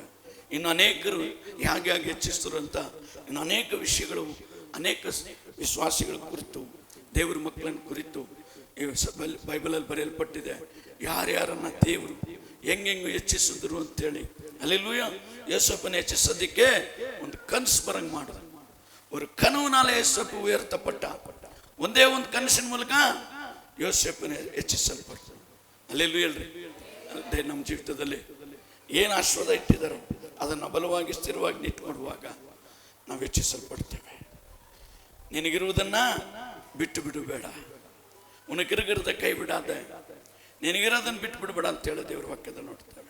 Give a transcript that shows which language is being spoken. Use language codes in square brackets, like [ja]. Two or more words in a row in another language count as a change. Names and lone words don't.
[kn] ಇನ್ನು ಅನೇಕರು ಹೇಗೆ ಹೆಚ್ಚಿಸ್ತರು ಅಂತ ಇನ್ನು ಅನೇಕ ವಿಷಯಗಳು, ಅನೇಕ ವಿಶ್ವಾಸಿಗಳ ಕುರಿತು, ದೇವರ ಮಕ್ಕಳನ್ನು ಕುರಿತು ಈ ಬೈಬಲಲ್ಲಿ ಬರೆಯಲ್ಪಟ್ಟಿದೆ. ಯಾರ್ಯಾರನ್ನ ದೇವರು ಹೆಂಗೆಂಗೆ ಹೆಚ್ಚಿಸಿದ್ರು ಅಂತೇಳಿ. ಹಲ್ಲೆಲೂಯಾ. ಯೋಸೇಫನ ಹೆಚ್ಚಿಸೋದಕ್ಕೆ ಒಂದು ಕನಸು ಬರಂಗೆ ಮಾಡಿದ್ರು. [ta] ஒரு கனவுனால யோசேப்பு உயர்த்தப்பட்டான். [kn] ಒಂದೇ ಒಂದು ಕನಸಿನ ಮೂಲಕ ಯೋಸೇಫನ ಹೆಚ್ಚಿಸಲ್ಪಡ್ತಾನೆ. ಅಲ್ಲೆಲ್ಲೂ ಹೇಳ್ರಿ, ಅದೇ ನಮ್ಮ ಜೀವಿತದಲ್ಲಿ ಏನು ಆಶೀರ್ವಾದ ಇಟ್ಟಿದ್ದಾರೋ ಅದನ್ನು ಬಲವಾಗಿ ಸ್ಥಿರವಾಗಿ ನಿಂತುಕೊಡುವಾಗ ನಾವು ಹೆಚ್ಚಿಸಲ್ಪಡ್ತೇವೆ. ನಿನಗಿರುವುದನ್ನು ಬಿಟ್ಟು ಬಿಡು ಬೇಡ, [ta] உனக்கிருக்கிறத கை விடாதே, [kn] ನಿನಗಿರೋದನ್ನು ಬಿಟ್ಟು ಬಿಡಬೇಡ ಅಂತೇಳಿ ದೇವರ ವಾಕ್ಯದಲ್ಲಿ ನೋಡ್ತೇವೆ.